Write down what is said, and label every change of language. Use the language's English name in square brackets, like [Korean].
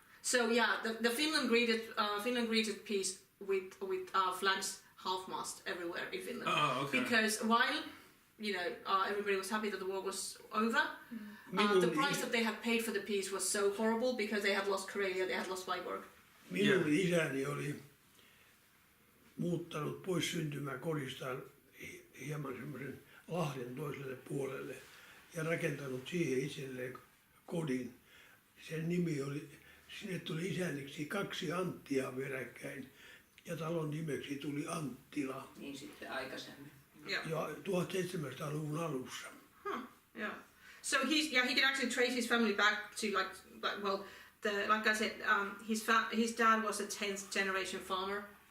[English] So yeah, the Finland greeted peace with flags half-mast everywhere in Finland. Oh, okay. Because while you know everybody was happy that the war was over, the price that they had paid for the peace was so horrible because they had lost Karelia, they had lost Viborg. [Finnish] Minun isäni oli muuttanut pois syntymäkodistaan hieman semmoisen lahden toiselle puolelle ja rakentanut siihen itselleen kodin. Sen nimi oli, sinne tuli isänniksi 2 Anttia peräkkäin ja talon nimeksi tuli Anttila. Niin sitten aikaisemmin. [English] Yeah. [Finnish] Jo 1700-luvun alussa. [English] Huh. Yeah. So he can actually trace his family back to like like I said, his dad was a 10th generation farmer.